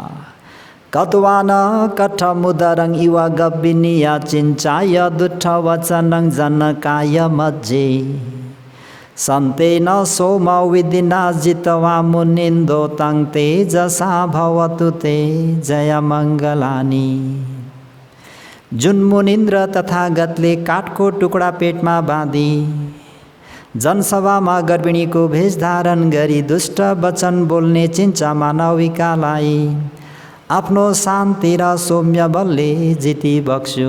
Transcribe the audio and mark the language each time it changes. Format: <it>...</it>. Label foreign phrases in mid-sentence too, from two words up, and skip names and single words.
<pi>कत्वान कठमुदरं इव गब्बिनिया चिञ्चाय दुष्ट वचनं जनकाय मज्जे सन्तेन सोम विदिना जितवा मुनिन्दो तं तेजसा भवतु ते जय मङ्गलानि।</pi> <ne>जुन मुनिन्द्र तथागतले काठको टुक्रा पेटमा बाँधी जनसभामा गर्भिणीको भेष धारण गरी दुष्ट वचन बोल्ने चिन्चा मानविकालाई आफ्नो शान्ति र सौम्य बलले जिति बक्स्यो।</ne>